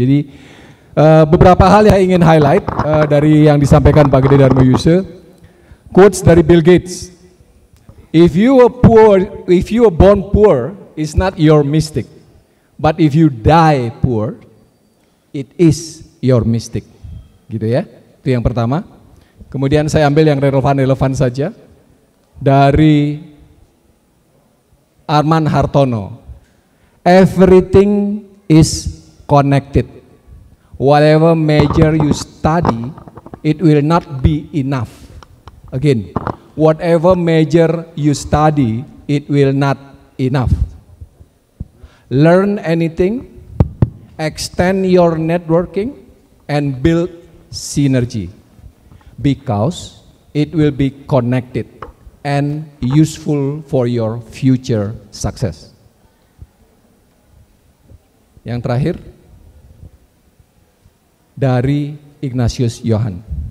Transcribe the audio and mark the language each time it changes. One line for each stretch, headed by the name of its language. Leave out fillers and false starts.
Indonesian: Jadi beberapa hal yang ingin highlight dari yang disampaikan Pak Gede Darmayuse. Quotes dari Bill Gates.
English: If you are born poor, it's not your mistake. But if you die poor, it is your mistake.
Indonesian: Gitu ya. Itu yang pertama. Kemudian saya ambil yang relevan-relevan saja dari Arman Hartono.
English: Everything is connected. Whatever major you study, it will not be enough. Again, whatever major you study, it will not enough. Learn anything, extend your networking, and build synergy. Because it will be connected and useful for your future success.
Indonesian: Yang terakhir dari Ignatius Johan.